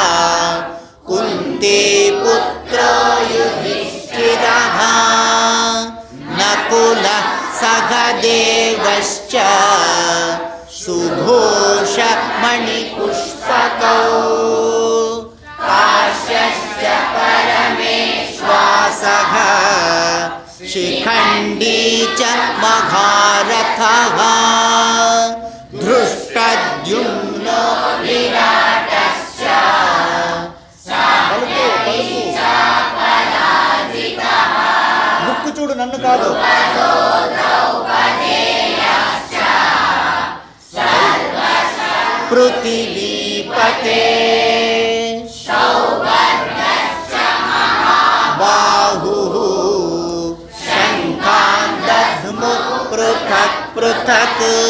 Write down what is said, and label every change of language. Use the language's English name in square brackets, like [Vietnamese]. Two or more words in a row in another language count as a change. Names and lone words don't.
[Sanskrit] कुन्तीपुत्रो युधिष्ठिरः नकुलः सहदेवश्च सुघोषमणिपुष्पकौ काश्यश्च परमेश्वासः शिखण्डी च महारथः धृष्टद्युम्नो विराटश्च [Telugu] ముక్కు చూడు నన్ను కాదు [Sanskrit] पृथिवीपते बाहुः शङ्खान् दध्मुः पृथक् पृथक्